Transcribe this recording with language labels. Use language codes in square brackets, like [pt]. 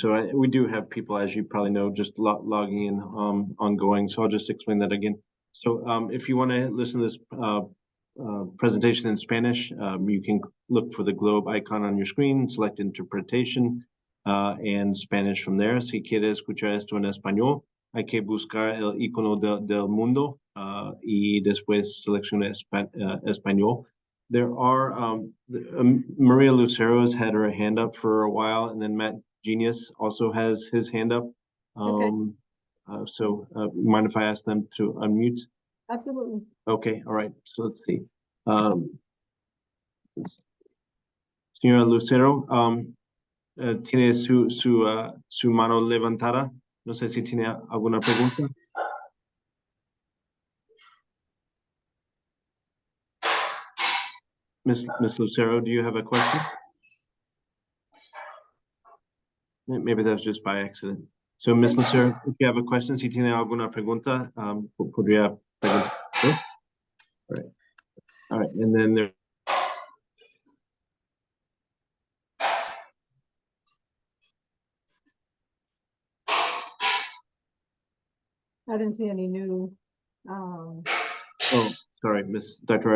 [en] So we do have people, as you probably know, just logging in ongoing. So I'll just explain that again. So if you want to listen to this presentation in Spanish, you can look for the globe icon on your screen, select interpretation, and Spanish from there. [es] Si quiere escuchar esto en español, hay que buscar el icono del mundo y después selecciona español. [en] There are, Maria Lucero has had her hand up for a while, and then Matt Genius also has his hand up. Okay. So mind if I ask them to unmute? Absolutely. Okay, all right, so let's see. [es] Señora Lucero, tiene su mano levantada. No sé si tiene alguna pregunta. [en] Ms. Lucero, do you have a question? Maybe that's just by accident. So, Ms. [es] Lucero, [en] if you have a question, [es] si tiene alguna pregunta, podría preguntar. [en] All right. All right, and then there. I didn't see any new, Oh, sorry, Dr.